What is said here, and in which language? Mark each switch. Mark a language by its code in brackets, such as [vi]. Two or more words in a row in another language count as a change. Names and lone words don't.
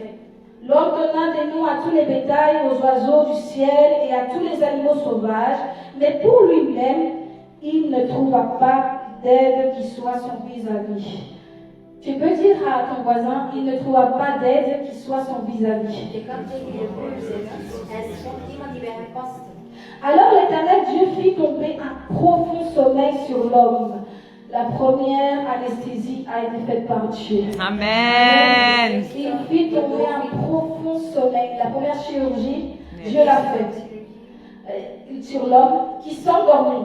[fr] L'homme donna des noms à tous les bétails, aux oiseaux du ciel et à tous les animaux sauvages, mais pour lui-même, il ne trouva pas d'aide qui soit son vis-à-vis. Tu peux dire à ton voisin, il ne trouva pas d'aide qui soit son vis-à-vis. [nl] Je kan tegen je buur zeggen, hij is gewoon iemand die bij hem past. [fr] Alors l'Éternel Dieu fit tomber un profond sommeil sur l'homme. La première anesthésie a été faite par Dieu. Amen. Il fit tomber un profond sommeil. La première chirurgie, Dieu l'a faite sur l'homme qui s'endormit.